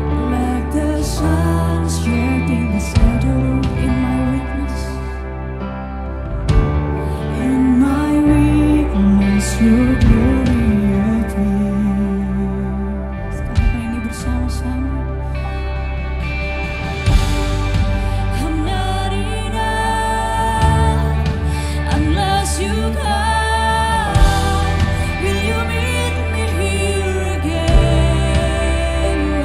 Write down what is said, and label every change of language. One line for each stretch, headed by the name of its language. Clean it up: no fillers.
English: Let the sun shedding the shadow in my weakness. In my weakness, your glory appears.
Indonesian: Katakan ini bersama-sama.
English: I'm not enough unless you come. Will you meet me here again?